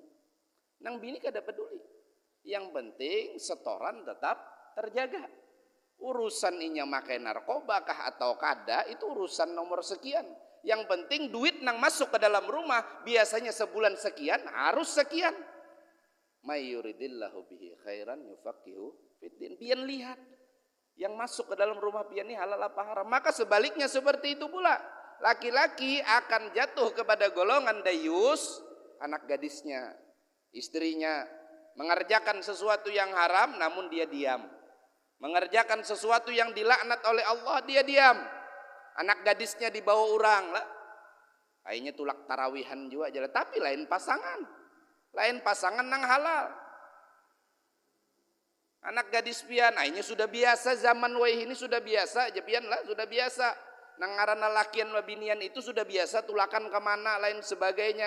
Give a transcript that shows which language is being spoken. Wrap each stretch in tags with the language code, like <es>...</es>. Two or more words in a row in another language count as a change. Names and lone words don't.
<bjn>Nang bini kada peduli.</bjn> <id>Yang penting setoran tetap terjaga.</id> <bjn>Urusan inya makai narkoba kah atau kada itu urusan nomor sekian.</bjn> <id>Yang penting duit nang masuk ke dalam rumah biasanya sebulan sekian harus sekian.</id> <ar>من يرد الله به خيرا يفقهه في الدين.</ar> <bjn>Pian lihat yang masuk ke dalam rumah pian ini halal apa haram.</bjn> <id>Maka sebaliknya seperti itu pula. Laki-laki akan jatuh kepada golongan dayus, anak gadisnya, istrinya mengerjakan sesuatu yang haram namun dia diam. Mengerjakan sesuatu yang dilaknat oleh Allah dia diam. Anak gadisnya dibawa orang lah.</id> <bjn>Akhirnya tulak tarawihan juga aja.</bjn> <id>Tapi lain pasangan.</id> <bjn>Lain pasangan nang halal. Anak gadis pian akhirnya sudah biasa zaman waih ini sudah biasa aja pian lah sudah biasa. Nang ngaranna lakian wabinian itu sudah biasa tulakan kemana lain sebagainya.</bjn>